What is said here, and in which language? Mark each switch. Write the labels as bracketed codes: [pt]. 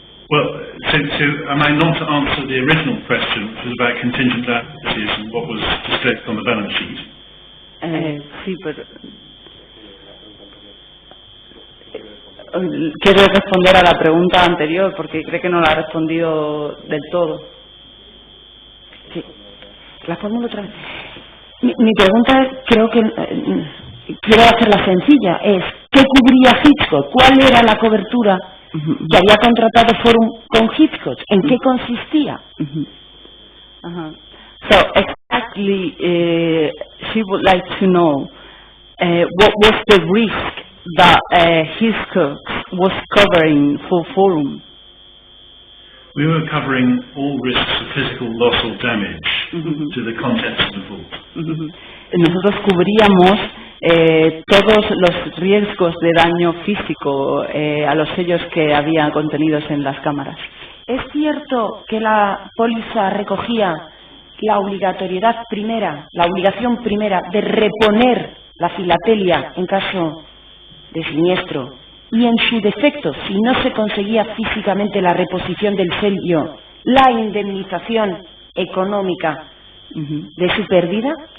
[en] Well, so am I not to answer the original question, which was about contingent liabilities and what was displayed on the balance sheet? [es] Sí, pero quiero responder a la pregunta anterior porque cree que no la ha respondido del todo. Sí, la formulo otra vez. Mi pregunta, creo que quiero hacerla sencilla, es ¿qué cubría Hitchcock? ¿Cuál era la cobertura que había contratado Fórum con Hitchcock? ¿En qué consistía? [en] So exactly, she would like to know what was the risk that Hitchcock was covering for Fórum. We were covering all risks of physical loss or damage to the contents of the vault. [es] Nosotros cubríamos todos los riesgos de daño físico a los sellos que había contenidos en las cámaras. ¿Es cierto que la póliza recogía la obligatoriedad primera, la obligación primera de reponer la filatelia en caso de siniestro y en su defecto, si no se conseguía físicamente la reposición del sello, la indemnización económica de su pérdida?